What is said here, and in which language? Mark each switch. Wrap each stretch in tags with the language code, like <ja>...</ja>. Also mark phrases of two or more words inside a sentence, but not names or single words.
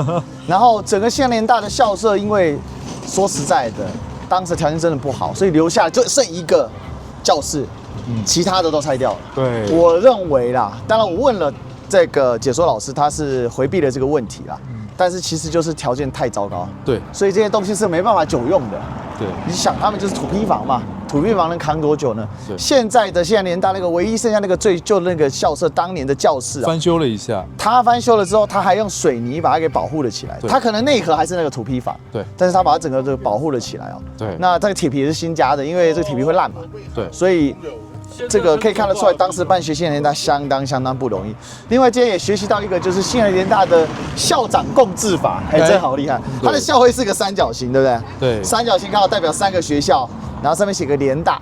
<zh>然後整個西南聯大的校舍，因為說實在的，當時條件真的不好，所以留下就剩一個教室，其他的都拆掉了。對，我認為啦，當然我問了這個解說老師，他是回避了這個問題啦。但是其實就是條件太糟糕，對，所以這些東西是沒辦法久用的。對，你想他們就是土坯房嘛，土坯房能扛多久呢？現在的西南聯大那個唯一剩下那個最舊的那個校舍，當年的教室啊，翻修了一下。他翻修了之後，他還用水泥把它給保護了起來。他可能內核還是那個土坯房，對，但是他把它整個保護了起來哦。对，那这個鐵皮也是新加的，因為這個鐵皮會爛嘛。對，所以。這個可以看得出來，當時辦學西南聯大相當不容易。另外，今天也學習到一個，就是西南聯大的校長共治法，哎，真好厲害。他的校徽是個三角形，對不對？對。三角形剛好代表3個學校，然後上面寫個聯大。</zh>